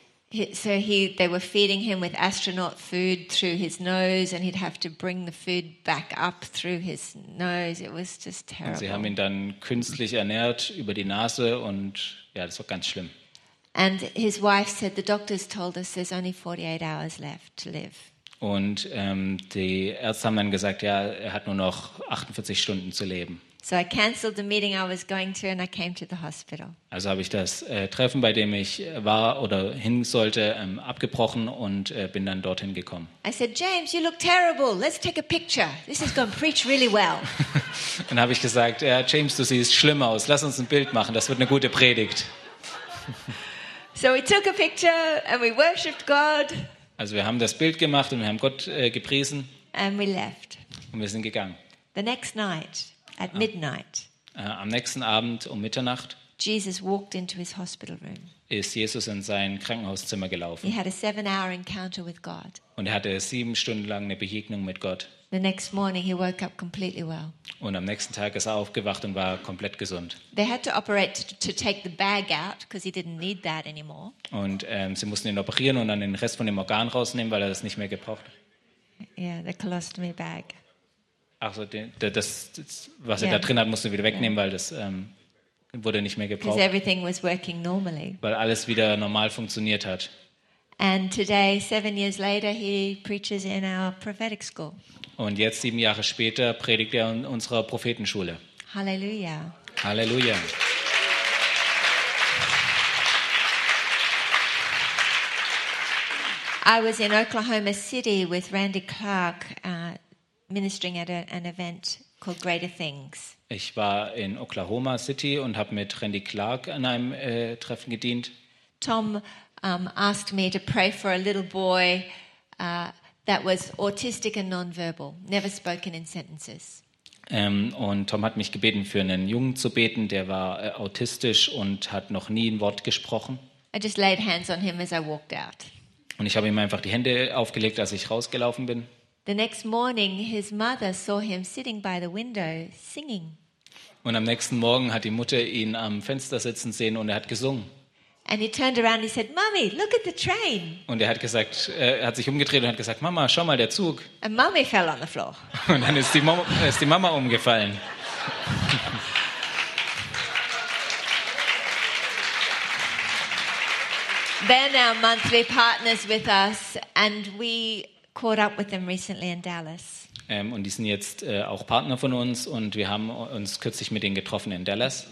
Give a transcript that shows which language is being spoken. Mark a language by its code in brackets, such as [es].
[en] They were feeding him with astronaut food through his nose, and he'd have to bring the food back up through his nose. It was just terrible. [de] Und sie haben ihn dann künstlich ernährt über die Nase, und ja, das war ganz schlimm. [en] And his wife said, the doctors told us there's only 48 hours left to live. [de] Und die Ärzte haben dann gesagt, ja, er hat nur noch 48 Stunden zu leben. [en] So I canceled the meeting I was going to and I came to the hospital. [de] Also habe ich das Treffen, bei dem ich war oder hin sollte, abgebrochen und bin dann dorthin gekommen. [en] I said, James, you look terrible. Let's take a picture. This is going to preach really well. [de] Dann habe ich gesagt, ja, James, du siehst schlimm aus. Lass uns ein Bild machen. Das wird eine gute Predigt. [en] So we took a picture and we worshiped God. [de] Also wir haben das Bild gemacht und wir haben Gott gepriesen. [en] And we left. [de] Und wir sind gegangen. [en] The next night at midnight. [de] Am nächsten Abend um Mitternacht. [en] Jesus walked into his hospital room. [de] Ist Jesus in sein Krankenhauszimmer gelaufen. [en] He had a 7-hour encounter with God. [de] Und er hatte 7 Stunden lang eine Begegnung mit Gott. [en] The next morning he woke up completely well. [de] Und am nächsten Tag ist er aufgewacht und war komplett gesund. [en] They had to operate to take the bag out because he didn't need that anymore. [de] Und sie mussten ihn operieren und dann den Rest von dem Organ rausnehmen, weil er das nicht mehr gebraucht. [en] Yeah, the colostomy bag. [de] Ach so, das was er da drin hat, mussten sie wieder wegnehmen, weil das wurde nicht mehr gebraucht. [en] Because everything was working normally. [de] Weil alles wieder normal funktioniert hat. [en] And today, 7 years later, he preaches in our prophetic school. [de] Und jetzt 7 Jahre später predigt er in unserer Prophetenschule. [en] Halleluja. [de] Halleluja. [en] I was in Oklahoma City with Randy Clark ministering at an event called Greater Things. [de] Ich war in Oklahoma City und habe mit Randy Clark an einem Treffen gedient. [en] Tom asked me to pray for a little boy that was autistic and nonverbal, never spoken in sentences. [de] Und Tom hat mich gebeten, für einen Jungen zu beten, der war autistisch und hat noch nie ein Wort gesprochen. [en] I just laid hands on him as I walked out. [de] Und ich habe ihm einfach die Hände aufgelegt, als ich rausgelaufen bin. [en] The next morning, his mother saw him sitting by the window singing. [de] Und am nächsten Morgen hat die Mutter ihn am Fenster sitzen sehen und er hat gesungen. [en] And he turned around and he said, "Mommy, look at the train." [de] Und er hat gesagt, er hat sich umgedreht und hat gesagt, "Mama, schau mal, der Zug." [en] And Mommy fell on the floor. [de] Und dann ist die Mama umgefallen. [en] They're now monthly partners with us, and we caught up with them recently in Dallas. [de] Und die sind jetzt auch Partner von uns, und wir haben uns kürzlich mit denen getroffen in Dallas.